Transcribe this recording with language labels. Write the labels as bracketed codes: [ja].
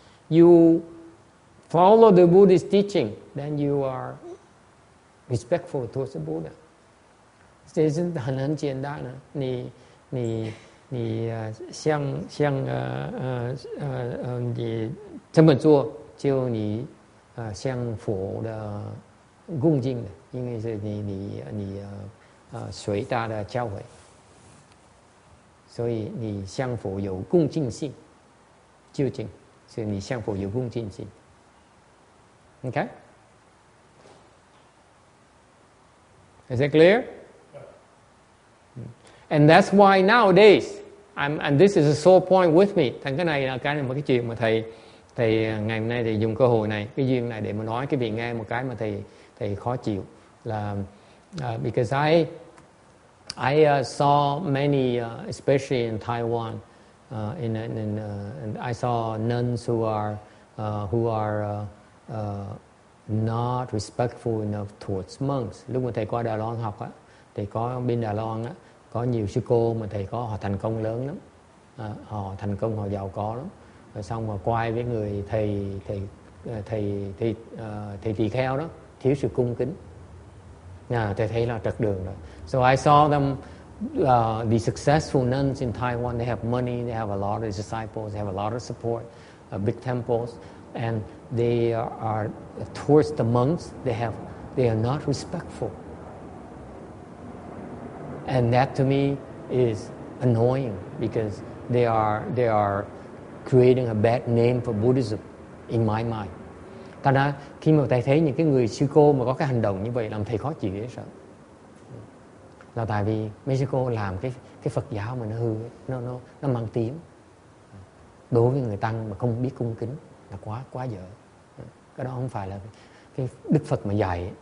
[en] You follow the Buddhist teaching, then you are respectful towards the Buddha. [zh] 这是很简单的。你你这么做，就你向佛的恭敬的，因为是你随他的教诲。所以你向佛有恭敬心，究竟是你向佛有恭敬心。 [en] Okay? Is that clear? And that's why nowadays, and this is a sore point with me. [vi] Thành cái này là một cái chuyện mà thầy ngày hôm nay thì dùng cơ hội này, cái duyên này để mà nói cái vị nghe một cái mà thầy khó chịu là [en] because I saw many, especially in Taiwan, and I saw nuns who are not respectful enough towards monks. [vi] Lúc mà thầy qua Đài Loan học á, thì có bên Đài Loan á, có nhiều sư cô mà thầy có họ thành công lớn lắm, họ thành công, họ giàu có lắm, rồi xong mà quay với người thầy tỳ kheo đó thiếu sự cung kính. Thầy thấy là trật đường rồi. [en] So I saw them, the successful nuns in Taiwan. They have money, they have a lot of disciples, they have a lot of support, big temples, and they are towards the monks. They are not respectful, and that to me is annoying because they are creating a bad name for Buddhism in my mind. [vi] Thành ra khi mà thầy thấy những cái người sư cô mà có cái hành động như vậy làm thầy khó chịu dễ sợ. Là tại vì mấy sư cô làm cái Phật giáo mà nó hư, nó mang tiếng. Đối với người tăng mà không biết cung kính là quá dở. Cái đó không phải là cái Đức Phật mà dạy.